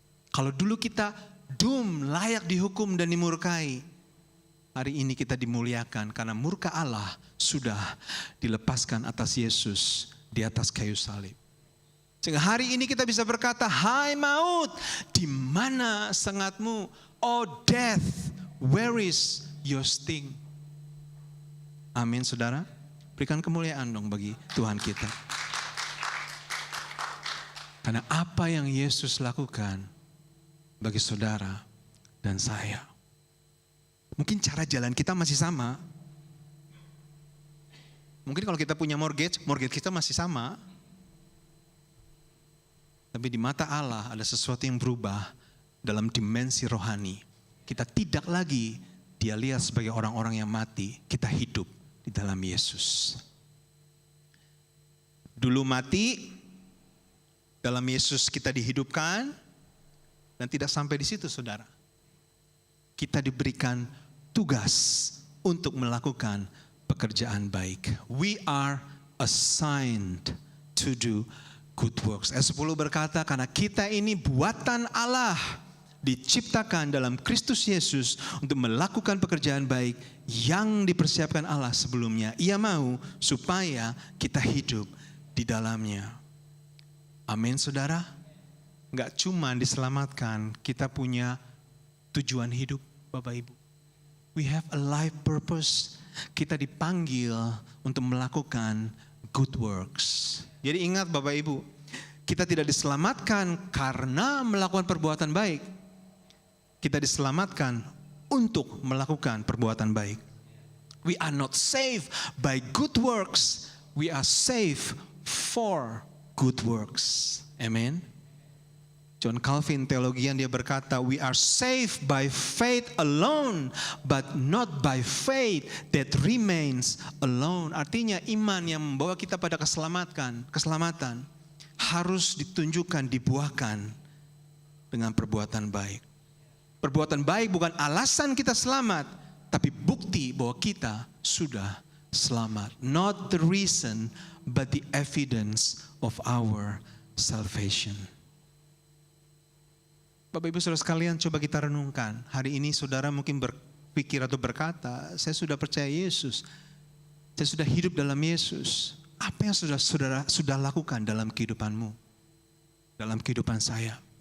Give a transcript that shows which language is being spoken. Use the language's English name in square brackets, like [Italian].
[Indonesian] Kalau dulu kita layak dihukum dan dimurkai, hari ini kita dimuliakan karena murka Allah sudah dilepaskan atas Yesus di atas kayu salib. Sehingga hari ini kita bisa berkata, hai maut, di mana sengatmu? [English] Oh death, where is your sting? [Indonesian] Amin, saudara. Berikan kemuliaan dong bagi Tuhan kita. Karena apa yang Yesus lakukan bagi saudara dan saya. Mungkin cara jalan kita masih sama. Mungkin kalau kita punya mortgage kita masih sama. Tapi di mata Allah ada sesuatu yang berubah dalam dimensi rohani. Kita tidak lagi dia lihat sebagai orang-orang yang mati. Kita hidup di dalam Yesus. Dulu mati, dalam Yesus kita dihidupkan, dan tidak sampai di situ, saudara. Kita diberikan tugas untuk melakukan pekerjaan baik. [English] We are assigned to do good works. [Indonesian] Ayat 10 berkata, karena kita ini buatan Allah, diciptakan dalam Kristus Yesus untuk melakukan pekerjaan baik yang dipersiapkan Allah sebelumnya. Ia mau supaya kita hidup di dalamnya. Amin, saudara. Enggak cuma diselamatkan, kita punya tujuan hidup, Bapak Ibu. [English] We have a life purpose. [Indonesian] Kita dipanggil untuk melakukan good works. Jadi ingat Bapak Ibu, kita tidak diselamatkan karena melakukan perbuatan baik. Kita diselamatkan untuk melakukan perbuatan baik. [English] We are not saved by good works. We are saved for good works. Amen. John Calvin [Indonesian] teologian dia berkata, [English] we are saved by faith alone, but not by faith that remains alone. [Indonesian] Artinya iman yang membawa kita pada keselamatan harus ditunjukkan, dibuahkan dengan perbuatan baik. Perbuatan baik bukan alasan kita selamat, tapi bukti bahwa kita sudah selamat. [English] Not the reason, but the evidence of our salvation. [Indonesian] Bapak Ibu Saudara sekalian, coba kita renungkan. Hari ini saudara mungkin berpikir atau berkata, saya sudah percaya Yesus. Saya sudah hidup dalam Yesus. Apa yang saudara sudah lakukan dalam kehidupanmu? Dalam kehidupan saya?